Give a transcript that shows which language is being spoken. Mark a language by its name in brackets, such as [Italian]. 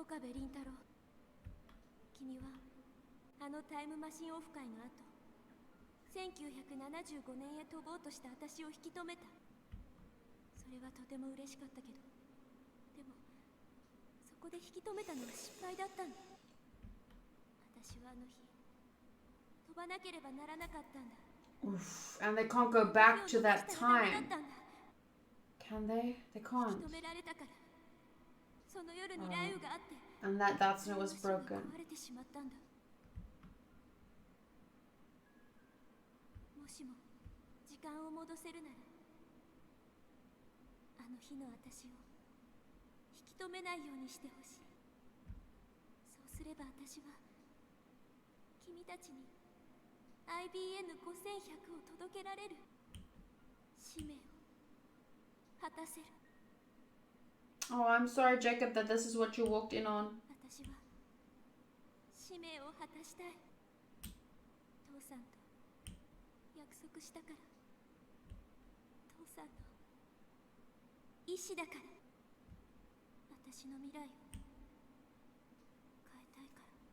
[Japanese] 岡部倫太郎、君はあのタイムマシンオフ会の後、1975年へ飛ぼうとした私を引き止めた。それはとても嬉しかったけど、でもそこで引き止めたのは失敗だったんだ。私はあの日飛ばなければならなかったんだ。 Oof. [English] And they can't go back to that time. Can they? They can't. [Japanese] 引き止められたから。その夜に雷雨があって、 [English] And that's when it was broken. [Japanese] 壊れてしまったんだ。もしも時間を戻せるなら、あの日の私を引き止めないようにしてほしい。そうすれば私は君たちに IBN5100 を届けられる。使命を果たせる。 [English] Oh, I'm sorry, Jacob, that this is what you walked in on. [Japanese] 私は使命を果たしたい。父さんと約束したから。父さんの意志だから。私の未来を変えたいから。